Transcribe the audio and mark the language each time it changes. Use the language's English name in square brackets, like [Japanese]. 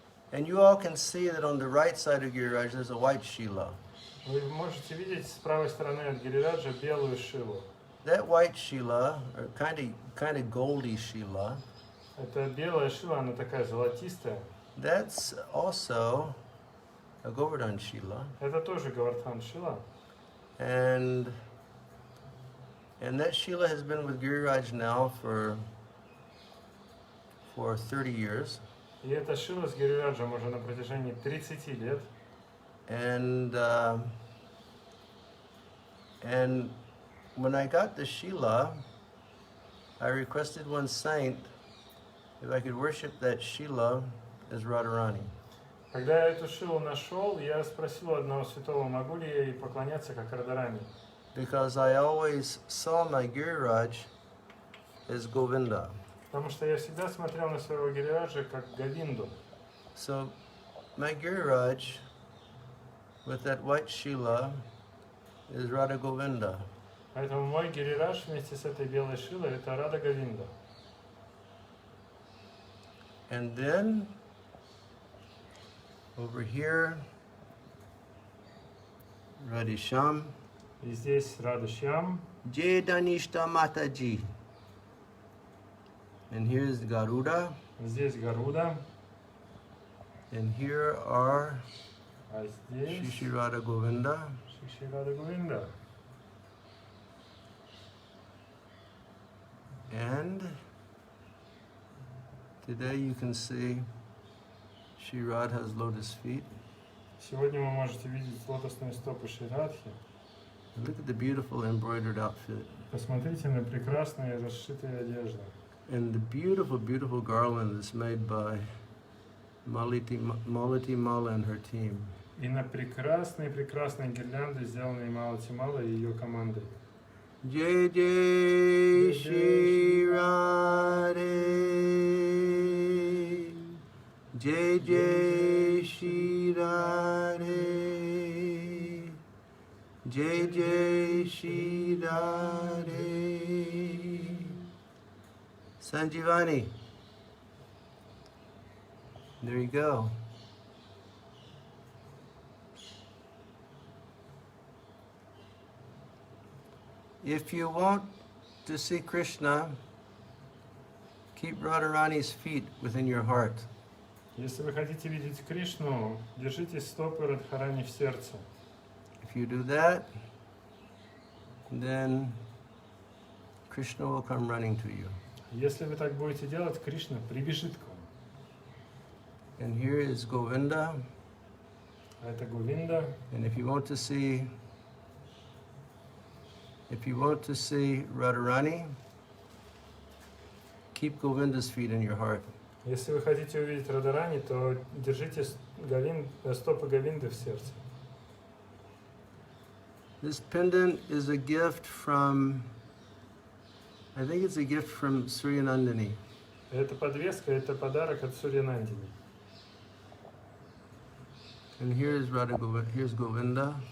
[English] And you all can see that on the right side of Giriraj there's a white Shila. [Russian] Вы можете видеть с правой стороны от Гирираджа белую шилу. [English] That white Shila, or kind of goldy Shila, [Russian] Это белая шила, она такая золотистая. [English] that's also a Govardhan Shila. [Russian] Это тоже Говардхан шила. [English] And that Shila has been with Giriraj now for 30 years. [Russian] И эта шила с Гирираджем уже на протяжении 30 лет. [English] And when I got the Shila, I requested one saint if I could worship that Shila as Radharani. [Russian] Когда я эту шилу нашел, я спросил у одного святого, могу ли я ей поклоняться как Радарани. [English] Because I always saw my Giriraj as Govinda. [Russian] Потому что я всегда смотрел на своего Гирираджа как Говинду. [English] So my Giriraj with that white Shila is Radha Govinda. [Russian] Поэтому мой Гирирадж вместе с этой белой шилой это Рада Говинда. [English] And then over here, Radhisham, [Russian] И здесь Рада Шьям, [Hindi] Jai Danishta Mataji. [English] And here's Garuda, [Russian] здесь Гаруда, [English] and here are [Russian] а здесь [English] Shri Radha Govinda. [Russian] Шри Рада Говинда. [English] And today you can see Shri Radha's lotus feet. [Russian] Сегодня вы можете видеть лотосные стопы Шри Радхи. [English] Look at the beautiful embroidered outfit. [Russian] Посмотрите на прекрасные расшитые одежды. [English] And the beautiful, beautiful garland that's made by Malati Mala and her team. [Russian] И на прекрасные гирлянды, сделанные Малати Мала и ее командой. [Hindi] Jai Jai Shri Radhe, Jai Jai Shri Radhe, Jai Jai Shri Radhe. [English] Sanjivani, there you go. If you want to see Krishna, keep Radharani's feet within your heart. [Russian] Если вы хотите видеть Кришну, держите стопы Радхарани в сердце. [English] If you do that, then Krishna will come running to you. [Russian] Если вы так будете делать, Кришна прибежит к вам. [English] And here is Govinda. [Russian] А это Говинда. [English] And if you want to see Radharani, keep Govinda's feet in your heart. [Russian] Если вы хотите увидеть Радарани, то держите стопы Говинды в сердце. [English] This pendant is a gift from, I think it's a gift from Suryanandini. [Russian] Эта подвеска, это подарок от Сурьянандини. [English] And here's here's Govinda.